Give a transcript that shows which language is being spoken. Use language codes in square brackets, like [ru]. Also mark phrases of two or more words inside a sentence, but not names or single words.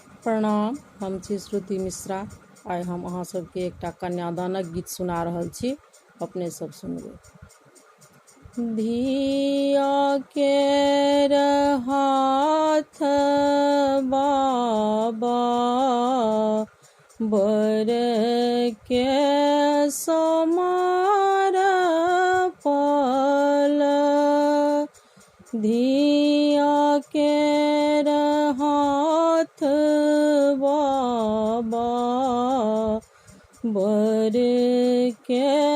[mai] प्रणाम, हम छी श्रुति मिश्रा। आइ हम अहाँ सबके एकटा कन्यादानक गीत सुना रहल छी, अपने सब सुनबै। धिया केर हाथ बाबा बर के समार पल, धिया केर हाथ बाबा बर के